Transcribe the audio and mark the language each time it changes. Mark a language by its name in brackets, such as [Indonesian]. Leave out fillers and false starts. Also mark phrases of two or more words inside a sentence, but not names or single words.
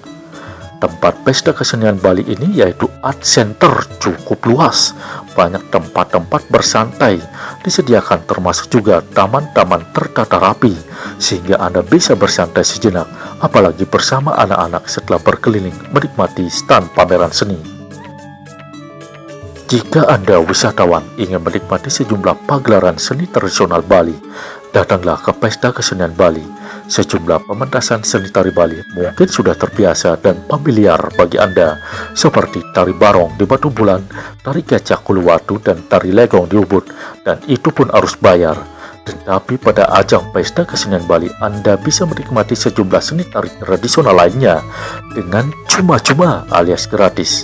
[Indonesian] Tempat Pesta Kesenian Bali ini yaitu Art Center cukup luas, banyak tempat-tempat bersantai disediakan, termasuk juga taman-taman tertata rapi, sehingga Anda bisa bersantai sejenak, apalagi bersama anak-anak setelah berkeliling menikmati stand pameran seni. Jika Anda wisatawan ingin menikmati sejumlah pagelaran seni tradisional Bali, datanglah ke Pesta Kesenian Bali. Sejumlah pementasan seni tari Bali mungkin sudah terbiasa dan familiar bagi Anda, seperti tari barong di Batu Bulan, tari gajah Uluwatu, dan tari legong di Ubud, dan itu pun harus bayar. Tetapi pada ajang Pesta Kesenian Bali, Anda bisa menikmati sejumlah seni tari tradisional lainnya dengan cuma-cuma alias gratis.